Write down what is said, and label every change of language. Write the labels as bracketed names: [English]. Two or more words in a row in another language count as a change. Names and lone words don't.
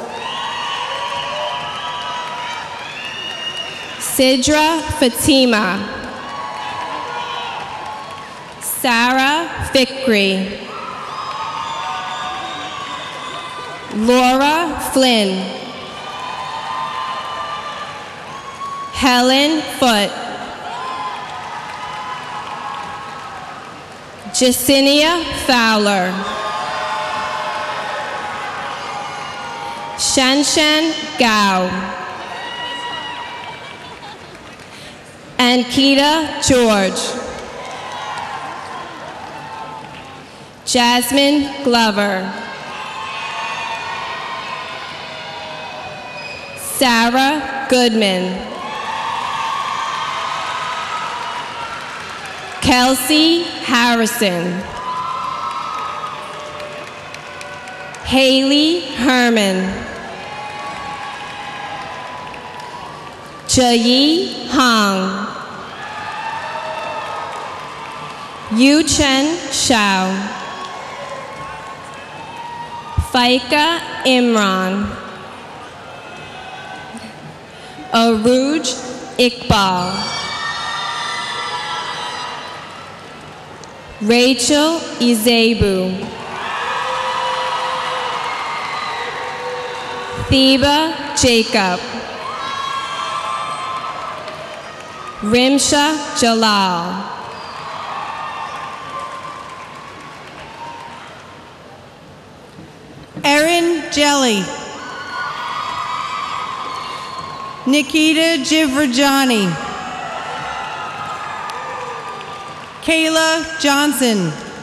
[English] Sidra Fatima. Sarah Fikri. Laura Flynn. Helen Foote. Jacinia Fowler. Shanshan Gao. Ankita George. Jasmine Glover. Sarah Goodman. Kelsey Harrison. Haley Herman. Jayi Hong. Yu Chen Shao. Faika Imran. Aruj Iqbal. Rachel Izebu. Theba Jacob. Rimsha Jalal. Erin Jelly. Nikita Jivrajani. Kayla Johnson.